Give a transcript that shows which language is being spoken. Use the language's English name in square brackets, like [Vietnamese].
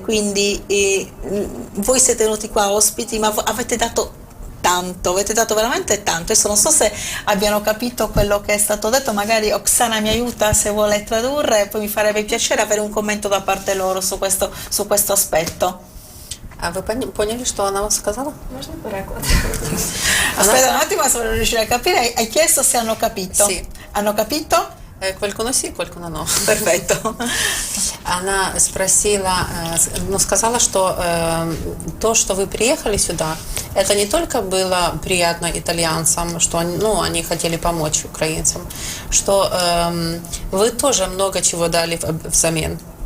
[Italian] Quindi voi siete venuti qua ospiti, ma avete dato tanto, avete dato veramente tanto. Adesso non so se abbiano capito quello che è stato detto, magari Oksana mi aiuta se vuole tradurre, poi mi farebbe piacere avere un commento da parte loro su questo aspetto. [Russian] А вы поняли, что она вам сказала? Можно переклад? [Italian] Aspetta un attimo, se non riuscire a capire. Hai chiesto se hanno capito? Sì. Hanno capito? Qualcuno sì, qualcuno no. Perfetto. [Russian] Она спросила, сказала, что то, что вы приехали сюда, это не только было приятно итальянцам, что они хотели помочь украинцам, что вы тоже много чего дали взамен.